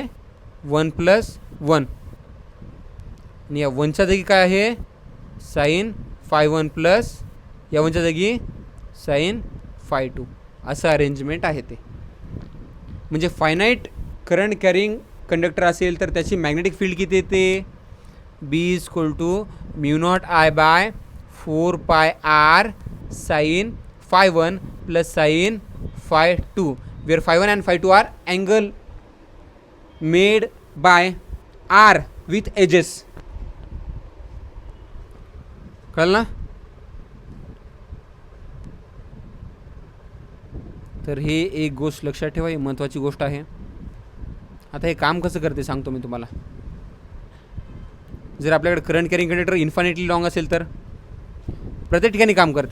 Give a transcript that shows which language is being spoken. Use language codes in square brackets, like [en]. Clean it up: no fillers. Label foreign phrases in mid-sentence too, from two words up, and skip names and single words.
[mr] 1 + 1 आणि या 1च्या जागी काय आहे? sin φ1 प्लस या 1च्या जागी sin φ2. असं अरेंजमेंट आहे ते. म्हणजे [en] finite current carrying conductor [mr] असेल तर त्याची [en] magnetic field [mr] किती येते? [en] B = μ0I/4πr sin φ1 plus sin φ2, where φ1 and φ2 are angle made by r with edges. [mr] कळलं ना? तर हे एक गोष्ट लक्षात ठेवा, ही महत्त्वाची गोष्ट आहे. आता हे काम कसं करते सांगतो मी तुम्हाला. जर आपल्याकडे [en] current carrying conductor infinitely long [mr] असेल तर प्रत्येक ठिकाणी काम करते.